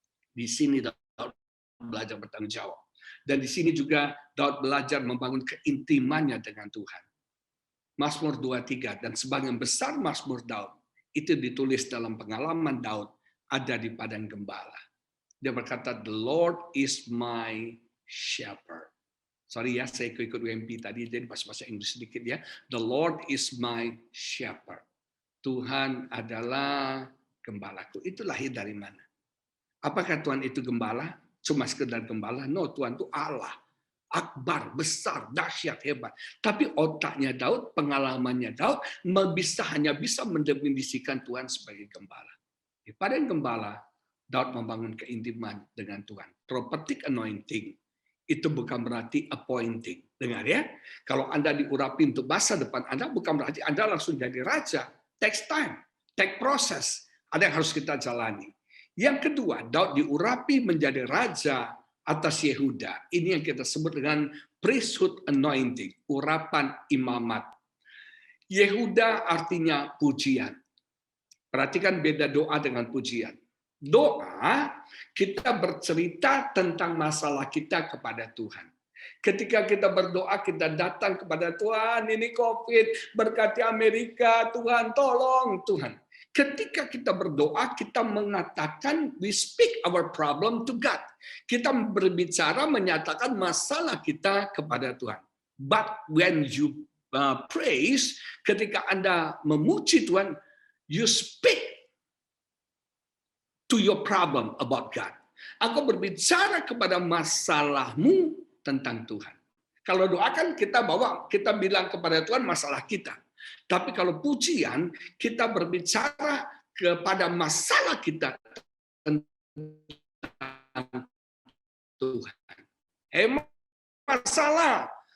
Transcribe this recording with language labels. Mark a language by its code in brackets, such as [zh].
[id] Di sini Daud belajar bertanggung jawab. Dan di sini juga Daud belajar membangun keintimannya dengan Tuhan. Mazmur 23 dan sebagian besar Mazmur Daud itu ditulis dalam pengalaman Daud ada di padang gembala. Dia berkata, [en] "The Lord is my shepherd." [id] Sorry ya, saya ikut UMP tadi, jadi bahasa Inggris sedikit ya. [en] The Lord is my shepherd. [id] Tuhan adalah gembalaku. Itu lahir dari mana? Apakah Tuhan itu gembala? Cuma sekedar gembala? No, Tuhan itu Allah. Akbar, besar, dahsyat, hebat. Tapi otaknya Daud, pengalamannya Daud, hanya bisa mendefinisikan Tuhan sebagai gembala. Di padang gembala, Daud membangun keintiman dengan Tuhan. Prophetic anointing itu bukan berarti appointing. Dengar ya, kalau Anda diurapi untuk masa depan Anda, bukan berarti Anda langsung jadi raja. [en] Takes time, take process. [id] Ada yang harus kita jalani. Yang kedua, Daud diurapi menjadi raja atas Yehuda. Ini yang kita sebut dengan priesthood anointing, urapan imamat. Yehuda artinya pujian. Perhatikan beda doa dengan pujian. Doa, kita bercerita tentang masalah kita kepada Tuhan. Ketika kita berdoa, kita datang kepada Tuhan, ini COVID, berkati Amerika, Tuhan, tolong Tuhan. Ketika kita berdoa, kita mengatakan, [en] we speak our problem to God. [id] Kita berbicara, menyatakan masalah kita kepada Tuhan. [en] But when you praise, [id] ketika Anda memuji Tuhan, [en] you speak to your problem about God. [id] Aku berbicara kepada masalahmu tentang Tuhan. Kalau doakan kita bilang kepada Tuhan masalah kita. Tapi kalau pujian, kita berbicara kepada masalah kita tentang Tuhan. Masalah.